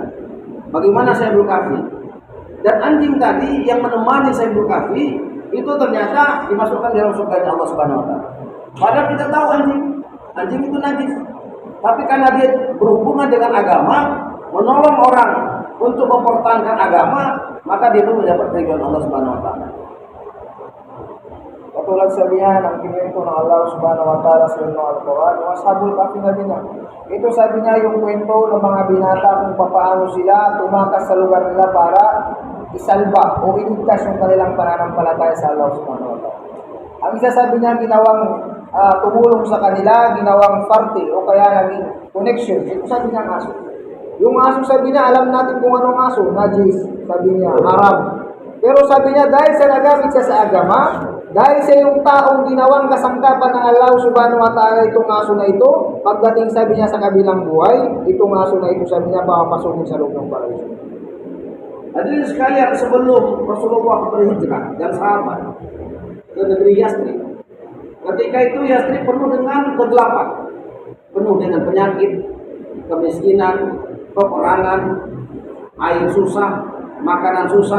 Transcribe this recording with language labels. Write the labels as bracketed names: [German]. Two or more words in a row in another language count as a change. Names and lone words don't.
[Indonesian] Bagaimana Sahibul Kahfi. Dan anjing tadi yang menemani Sahibul Kahfi itu ternyata dimasukkan dalam surganya [Arabic] الله سبحانه وتعالى. [Indonesian] Padahal kita tahu anjing itu najis. Tapi karena dia berhubungan dengan agama, menolong orang untuk mempertahankan agama, maka dia pun mendapat ridwan [Arabic] الله سبحانه وتعالى. [Filipino] Katulad sabi niya ng kinuwento ng [Arabic] الله سبحانه وتعالى [Filipino] sa Al-Quran, yung Ashabul Kahfi na din. Ito sabi niya yung kwento ng mga binata kung paano sila tumakas sa lugar nila para isalba o iligtas yung kanilang pananampalataya sa [Arabic] الله سبحانه وتعالى. [Filipino] Ang isa sabi niya ginawang tumulong sa kanila, ginawang parte o kaya naging connection. Ito sabi niya ang aso. Yung aso sabi niya, alam natin kung anong aso, najis, sabi niya, haram. Pero sabi niya, dahil sa nagamit siya sa agama, dahil sa yung taong ginawang kasangkapan ng [Arabic] الله سبحانه وتعالى [Filipino] itong aso na ito, pagdating sabi niya sa kabilang buhay, itong aso na ito sabi niya papapasukin sa loob ng paraiso. [Indonesian] Hadirin sekalian, sebelum Rasulullah berhijrah dan sahabat ke negeri Yasrib, ketika itu Yasrib penuh dengan kegelapan, penuh dengan penyakit, kemiskinan, peperangan, air susah, makanan susah.